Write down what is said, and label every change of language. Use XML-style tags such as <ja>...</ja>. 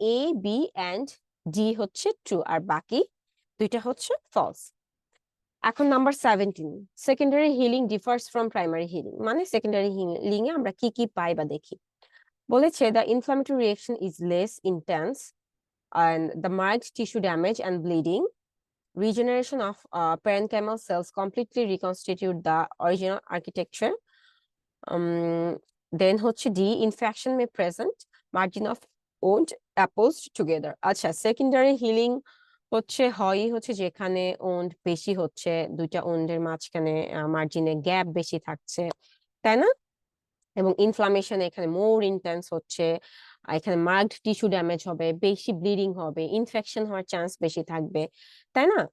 <bn>A, B and D হচ্ছে true, আর বাকি 2টা হচ্ছে ফলস। এখন number 17, secondary healing differs from primary healing, মানে সেকেন্ডারি হিলিং এ আমরা কি কি পাই বা দেখি। বলেছে</bn> <en>The inflammatory reaction is less intense, and the marked tissue damage and bleeding. Regeneration of parenchymal cells completely reconstitute the original architecture. Then হচ্ছে D, infection may present, margin of wound opposed together.</en> <bn>আচ্ছা, secondary healing হচ্ছে যেখানে wound বেশি হচ্ছে, দুইটা wound-এর মাঝখানে মার্জিনে gap বেশি থাকছে, তাই না? এবং ইনফ্লামেশন এখানে মোর ইন্টেন্স হচ্ছে, এখানে মার্কড টিস্যু ড্যামেজ হবে, বেশি ব্লিডিং হবে, ইনফেকশন হওয়ার চান্স বেশি থাকবে, তাই না?</bn>